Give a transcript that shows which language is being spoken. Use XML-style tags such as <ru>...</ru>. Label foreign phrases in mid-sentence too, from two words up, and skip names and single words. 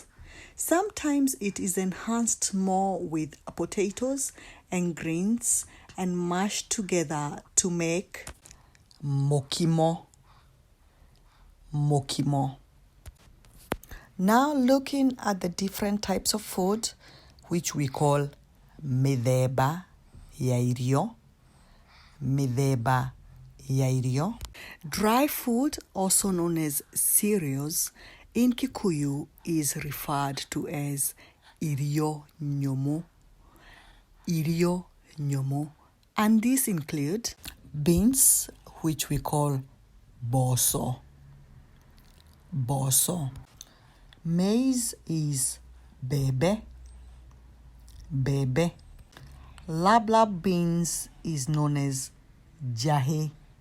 <en>Sometimes it is enhanced more with potatoes and greens and mashed together to make mokimo. Mokimo. Now looking at the different types of food, which we call</en> <ki>mithemba ya irio. Mithemba ya irio.</ki> <en>Dry food, also known as cereals, in Kikuyu is referred to as</en> <ki>irio nyomo. Irio nyomo.</ki> <en>And these include beans, which we call boso. Boso. Maize is bebe. Bebe. Lab beans is known as jahe.</en>